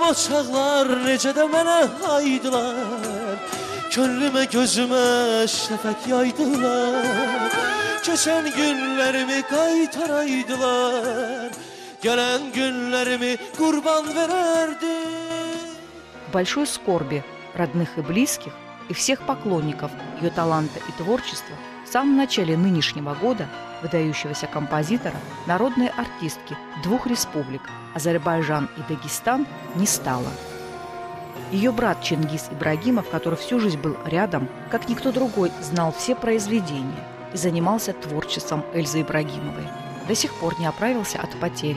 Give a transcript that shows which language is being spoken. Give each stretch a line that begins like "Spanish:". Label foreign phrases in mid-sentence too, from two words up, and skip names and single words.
Azerbaijani: O çağlar necə də mənə haydılar, könlüme gözüme şəfək yaydılar. Keçən günlerimi qaytaraydılar, gelen günlerimi kurban vererdim.
Russian: В большой скорби родных и близких и всех поклонников ее таланта и творчества в самом начале нынешнего года выдающегося композитора, народной артистки двух республик Азербайджан и Дагестан не стало. Ее брат Чингиз Ибрагимов, который всю жизнь был рядом, как никто другой, знал все произведения и занимался творчеством Эльзы Ибрагимовой, до сих пор не оправился от потери.